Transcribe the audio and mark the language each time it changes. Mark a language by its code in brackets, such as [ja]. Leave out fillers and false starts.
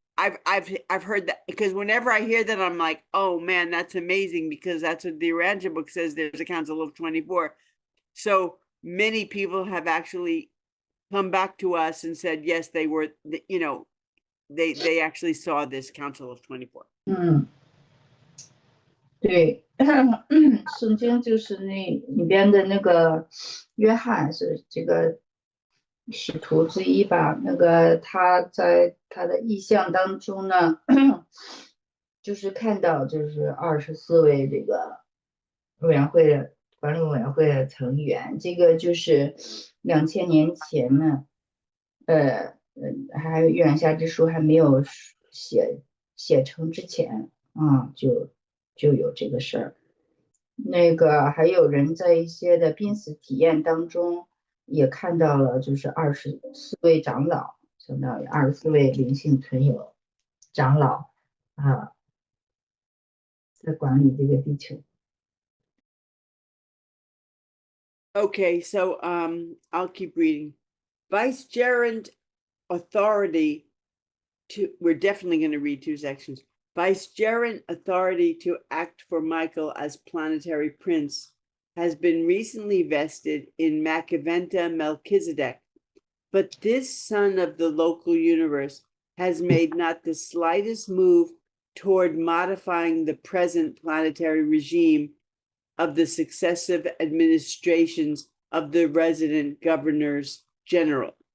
[en] I've heard that, because whenever I hear that, I'm like, oh man, that's amazing, because that's what the Urantia book says. There's a council of 24. So many people have actually come back to us and said, yes, they were, they actually saw this council of 24. [zh] 对，圣经就是那里边的那个约翰是这个使徒之一吧，那个他在他的意象当中呢，就是看到就是24位这个委员会的管理委员会的成员。这个就是2000年前呢，还有《玉苒厦之书》还没有写成之前啊，就有这个事儿。那个还有人在一些的濒死体验当中也看到了，就是24位长老，相当于24位灵性存有长老啊，在管理这个地球。 [en] Okay, so I'll keep reading. Vicegerent authority to, we're definitely going to read 2 sections. Vicegerent authority to act for Michael as planetary prince has been recently vested in Macaventa Melchizedek, but this son of the local universe has made not the slightest move toward modifying the present planetary regime of the successive administrations of the resident governors general.